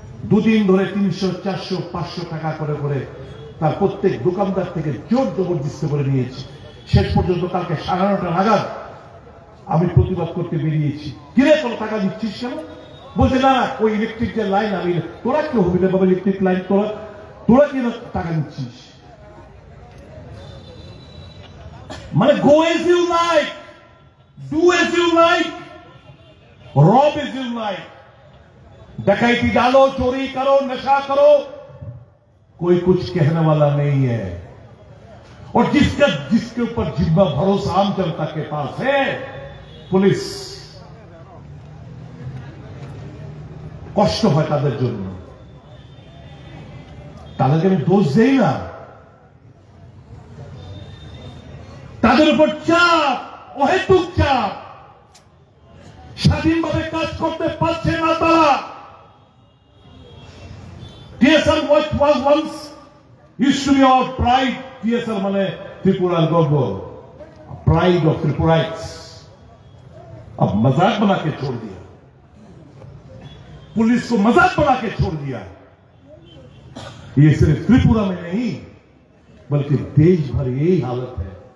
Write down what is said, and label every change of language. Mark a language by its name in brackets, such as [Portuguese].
[Bangla] দুদিন ধরে 300, 400, 500 টাকা করে করে তার প্রত্যেক দোকানদার থেকে জোর জবরদস্তি করে নিয়েছে শেষ পর্যন্ত কালকে 9:30 নাগাদ আমি প্রতিবাদ করতে বেরিয়েছি কিরে তোর টাকা দিচ্ছিস কেন বলছে না ওই ইলেকট্রিক যে লাইন আমি তোরা কি হবি না বাবা ইলেকট্রিক লাইন তোরা কি টাকা নিচ্ছিস মানে [English] go as you like [Bangla] do as you like রব এজ ইউ লাইক [Hindi] डकैती डालो, चोरी करो, नशा करो, कोई कुछ कहने वाला नहीं है। और जिसके ऊपर जिम्मा भरोसा आम जनता के पास है, पुलिस, [Bangla] কষ্ট হয় তাদের জন্য। তাদেরকে আমি দোষ দেই না, তাদের উপর চাপ, অহেতুক চাপ, স্বাধীনভাবে কাজ করতে পারছে না তারা। [English] TSR was once used to be our pride. [Bangla] TSR মানে [Hindi] त्रिपुरा गौरव, [English] pride of Tripurites, [Hindi] अब मजाक बना के छोड़ दिया, पुलिस को मजाक बना के छोड़ दिया। ये सिर्फ त्रिपुरा में नहीं बल्कि देश भर यही हालत है।